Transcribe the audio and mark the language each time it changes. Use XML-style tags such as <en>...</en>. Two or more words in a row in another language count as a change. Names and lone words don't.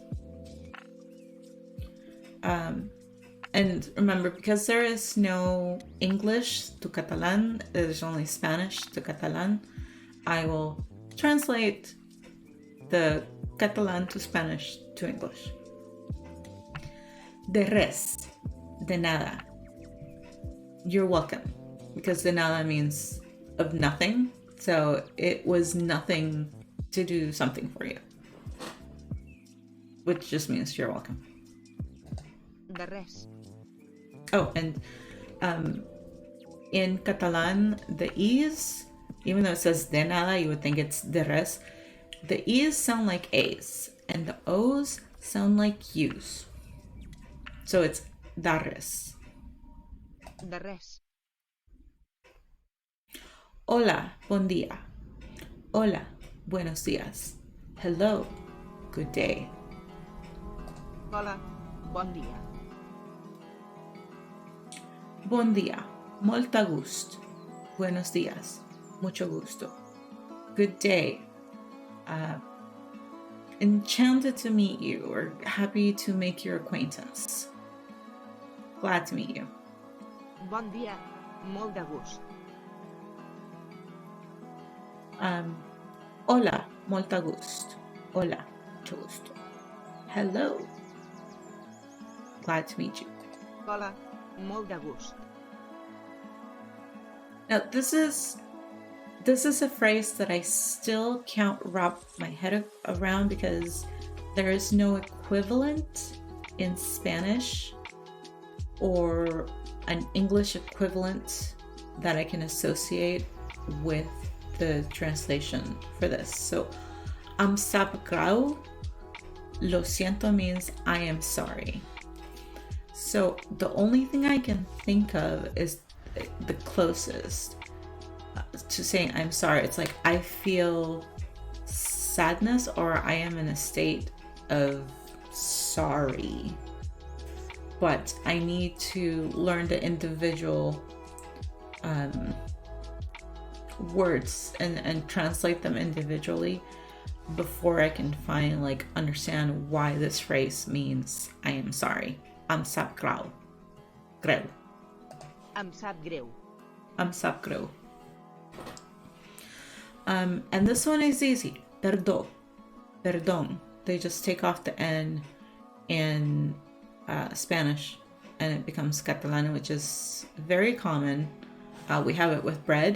<en>And remember, because there is no English to Catalan, there's only Spanish to Catalan, I will translate the Catalan to Spanish to English.</en> <ca>De res,</ca> <es>de nada.</es> <en>You're welcome, because</en> <es>de nada</es> <en>means of nothing. So it was nothing to do something for you, which just means you're welcome.</en> <ca>De res.</ca> <en>Oh, and in Catalan, the E's, even though it says</en> <es>de nada,</es> <en>you would think it's</en> <ca>de res.</ca> <en>The E's sound like A's, and the O's sound like U's. So it's</en> <ca>da res. De res. Hola, bon dia.</ca> <es>Hola, buenos dias.</es> <en>Hello, good day.</en> <ca>Hola, bon dia. Bon dia, molta gust.</ca> <es>Buenos dias, mucho gusto.</es> <en>Good day. Enchanted to meet you, or happy to make your acquaintance. Glad to meet you.</en> <ca>Bon dia, molt de gust. Hola, molta gust.</ca> <es>Hola, mucho gusto.</es> <en>Hello. Glad to meet you.</en> <ca>Hola, molt de gust.</ca> <en>Now, this is a phrase that I still can't wrap my head around, because there is no equivalent in Spanish or an English equivalent that I can associate with the translation for this.</en> <ca>So, am sap greu,</ca> <es>lo siento</es> <en>means I am sorry. So the only thing I can think of is the closest to saying I'm sorry. It's like I feel sadness, or I am in a state of sorry, but I need to learn the individual words and translate them individually before I can understand why this phrase means I am sorry.</en> <ca>Am sap greu. Greu. Em sap greu. Am sap greu.</ca> <en>And this one is easy. Perdó.</en> <es>Perdón.</es> <en>They just take off the N in Spanish and it becomes Catalan, which is very common. We have it with bread.</en>